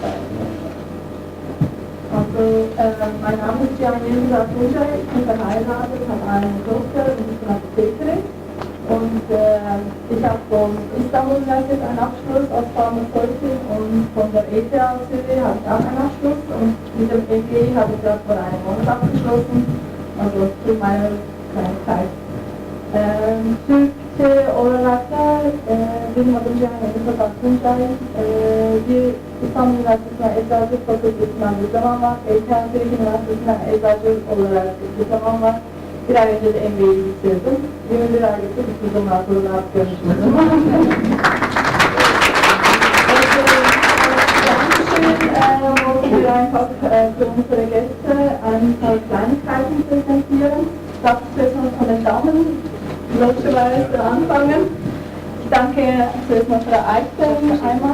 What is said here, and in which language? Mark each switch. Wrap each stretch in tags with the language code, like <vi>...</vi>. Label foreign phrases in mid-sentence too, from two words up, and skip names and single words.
<de>Also, mein Name ist Cihangir Pazar, ich bin verheiratet, habe eine Tochter und ich bin Apothekerin. Und ich habe von Istanbul-Universität einen Abschluss als Pharmazeutin und von der ETH Zürich habe ich auch einen Abschluss und mit dem EG habe ich gerade vor einem Monat abgeschlossen, also zu meiner Zeit.</de> <tr>Türkçe olarak da benim adım Cihangir Pazar. Bir İstanbul Üniversitesi'nden Eczacılık Fakültesi'nden bir zaman var. Türk Üniversitesi'nden eczacılık olarak bir zaman var. Bir ay önce de MBA'yi bitirdim. 21 aylık bir kızımla sonra rahat görüşmedim.</tr> <de>Dankeschön, einfach für unsere Gäste ein paar Kleinigkeiten präsentieren. Darf ich zuerst mal von den Damen logischerweise anfangen. Ich danke zuerst mal Frau Eichen einmal.</de>